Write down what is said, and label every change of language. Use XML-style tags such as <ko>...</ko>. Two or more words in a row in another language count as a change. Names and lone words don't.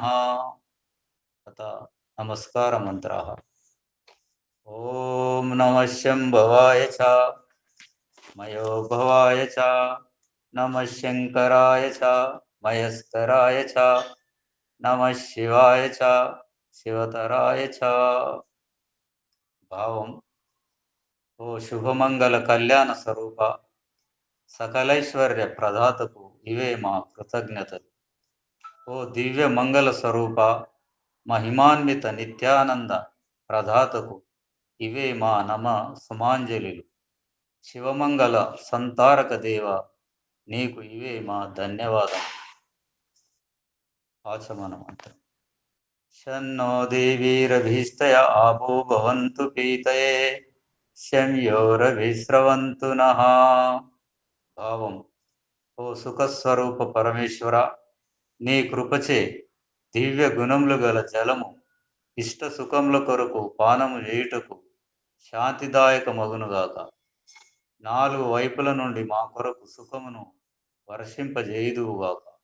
<sa>अतः नमस्कारमन्त्राः। ॐ नमः शम्भवाय च मयोभवाय च नमः शङ्कराय च मयस्कराय च नमः शिवाय च शिवतराय च।</sa> <te>భావం. ఓ శుభమంగళ కళ్యాణ స్వరూప సకలైశ్వర్య ప్రదాతకు ఇవే మా కృతజ్ఞతలు. ఓ దివ్య మంగళ స్వరూప మహిమాన్విత నిత్యానంద ప్రదాతకు ఇవే మా నమ సుమాంజలిలు. శివమంగళ సంతారక దేవ నీకు ఇవే మా ధన్యవాదం. ఆచమనమంత్రం.</te> <sa>शन्नो देवीरभीष्टय आपो भवन्तु पीतये शंयोरभिस्रवन्तु नः.</sa> <te>భావం. ఓ సుఖస్వరూప పరమేశ్వర నీ కృపచే దివ్య గుణములు గల జలము ఇష్ట సుఖముల కొరకు పానము చేయుటకు శాంతిదాయకమగునుగాక. నాలుగు వైపుల నుండి మా కొరకు సుఖమును వర్షింపజేయుదువుగాక.</te>